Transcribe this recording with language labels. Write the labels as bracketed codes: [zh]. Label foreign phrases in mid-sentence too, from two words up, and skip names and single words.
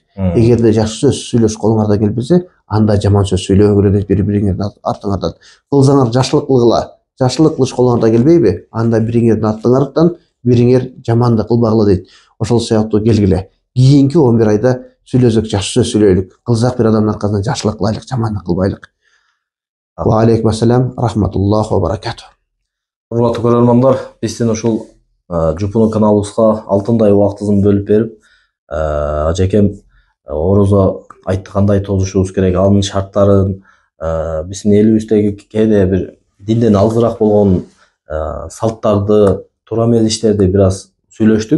[ky] Эгерде жакшы сөз сүйлөш колуңардан келбесе, анда жаман сөз сүйлөгүлө дейт бири-бириңердин артыңардан. Кылсаңар жакшылык кылгыла, жакшылык кылыш колуңардан келбейби? Анда бириңердин артыңардан бириңер жамандык кылбагыла дейт. Ошол сыяктуу келгиле. Кийинки 11 айда сүйлөсөк жакшы сөз сүйлөйлүк. Кылсак бир адамдын аркасынан жакшылык кылайлык, жамандык кылбайлык. [ar] وعليكم السلام رحمة الله وبركاته. [ky] Урматтуу көрөрмандар, биздин ушул Жупуну каналыбызга алтындай убактысын бөлүп берип, ажекем орозо айтты кандай тозушубуз керек, анын шарттарын, биздин элибиздеги кээде бир динден алгыраак болгон салттарды, туура эмес иштерди бир аз сүйлөштүк.